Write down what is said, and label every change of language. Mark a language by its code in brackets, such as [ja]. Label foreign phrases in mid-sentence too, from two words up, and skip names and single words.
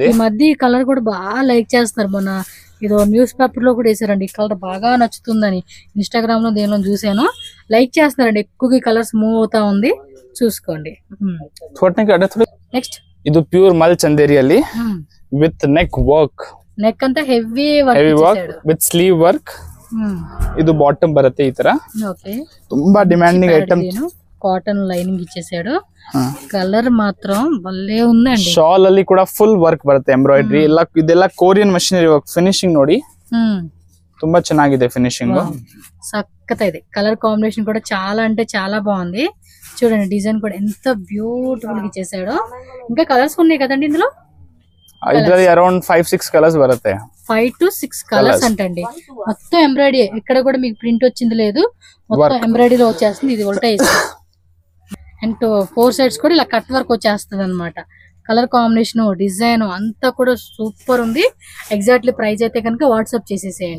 [te] ఈ మధ్య ఈ కలర్ కూడా బాగా లైక్ చేస్తున్నారు. మొన్న ఏదో [en] news paper [te] లో కూడా వేసారండి, ఈ కలర్ బాగా నచ్చుతుందని. ఇన్స్టాగ్రామ్ లో దేనిలో చూసాను, లైక్ చేస్తున్నారండి. ఎక్కువగా [en] colours move [te] అవుతా ఉంది, చూసుకోండి. నెక్స్ట్ ఇది ప్యూర్ మల్ చందేరి ಅಲ್ಲಿ [en] with neck work. [te] నెక్ అంతా హెవీ [en] work with sleeve work. [kn] ಇದು ಬಾಟಮ್ ಬರುತ್ತೆ ಈ ತರ. ತುಂಬಾ [en] demanding item. cotton lining [te] ఇచ్చేసాడు. కలర్ మాత్రం భలే ఉందండి. [kn] ಶಾಲ್ ಅಲ್ಲಿ ಕೂಡ [en] full work [kn] ಬರುತ್ತೆ, ಎಂಬ್ರಾಯ್ಡರಿ ಎಲ್ಲ. ಇದೆಲ್ಲ [en] Korean machinery work. [kn] ಫಿನಿಶಿಂಗ್ ನೋಡಿ ತುಂಬಾ ಚೆನ್ನಾಗಿದೆ ఫినిషింగ్. [te] సక్కత ఇది. [en] colour combination [te] కూడా చాలా అంటే చాలా బాగుంది. చూడండి డిజైన్ కూడా ఎంత బ్యూటిఫుల్ గా ఇచ్చేసాడో. ఇంకా కలర్స్ ఉన్నాయి కదండి ఇందులో. [kn] ಇದರಲ್ಲಿ ಅರೌಂಡ್ 5-6 కలర్స్ ಬರುತ್ತೆ. [te] 5 to 6 కలర్స్ అంటండి. మొత్తం ఎంబ్రాయిడరీ, ఇక్కడ కూడా మీకు ప్రింట్ వచ్చింది లేదు, మొత్తం ఎంబ్రాయిడరీలో వచ్చేస్తుంది. ఇది ఒకటే అండ్ 4 సైడ్స్ కూడా ఇలా [en] cut work [te] వచ్చేస్తుంది అనమాట. [en] colour combination, [te] డిజైన్ అంతా కూడా సూపర్ ఉంది. [en] exactly price [te] అయితే కనుక వాట్సాప్ చేసేసేయండి.